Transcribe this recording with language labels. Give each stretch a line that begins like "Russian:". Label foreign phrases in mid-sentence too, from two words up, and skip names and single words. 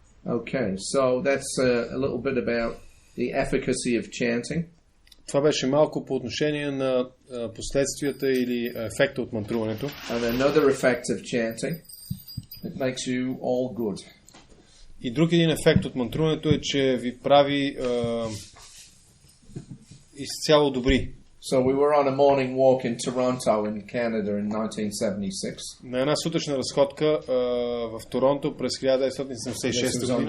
English: Okay, so that's a little bit about the efficacy of chanting.
Bulgarian: Това беше малко по отношение на последствията или ефекта от мантруването.
English: And another effect of chanting, it makes you all good.
Bulgarian: И друг един ефект от мантруването е, че ви прави изцяло добри.
English: So we were on a morning walk in Toronto in Canada in 1976.
Bulgarian: На една сутрешна разходка в Торонто през 1976 година,